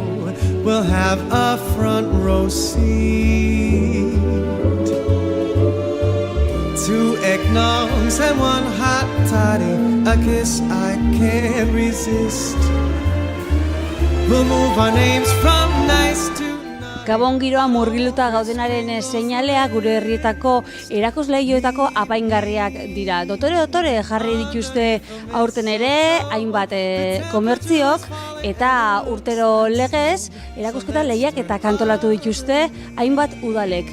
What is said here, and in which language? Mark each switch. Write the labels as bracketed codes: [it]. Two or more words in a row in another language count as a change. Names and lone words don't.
[en] We'll have a front row seat. 2 eggnogs and 1 hot toddy, a kiss I can't resist. We'll move our names from nice to nice. [eu] Gabon giroa murgiluta gaudenaren seinalea gure herrietako erakusleihoetako apaingarriak dira. Dotore jarri dituzte aurten ere hainbat komertziok eta urtero legez erakusketa lehiak eta kantolatu dituzte hainbat udalek.